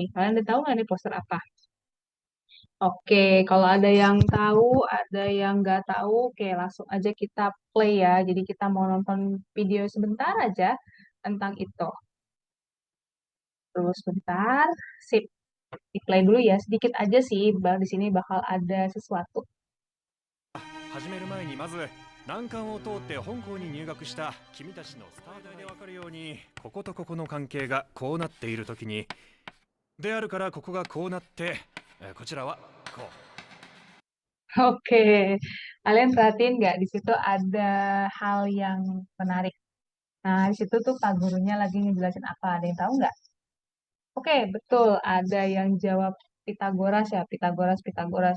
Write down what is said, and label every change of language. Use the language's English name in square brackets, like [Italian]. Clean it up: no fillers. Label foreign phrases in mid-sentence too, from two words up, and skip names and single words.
[Indonesian] Kalian udah tahu nggak nih poster apa? Oke, kalau ada yang tahu, ada yang nggak tahu, oke langsung aja kita play ya. Jadi kita mau nonton video sebentar aja tentang itu. Terus sebentar, sip. Di play dulu ya, sedikit aja sih. Di sini bakal ada sesuatu. [Japanese] 始める前にまず難関を通って本校に入学した君たちのスタートで分かるようにこことここの関係がこうなっている時にであるからここがこうなってこちらはこう。 [Indonesian] Oke, kalian perhatiin nggak di situ ada hal yang menarik. Nah, di situ tuh Pak gurunya lagi ngejelasin apa? Ada yang tahu nggak? Oke, betul. Ada yang jawab Pitagoras ya, Pitagoras, Pitagoras.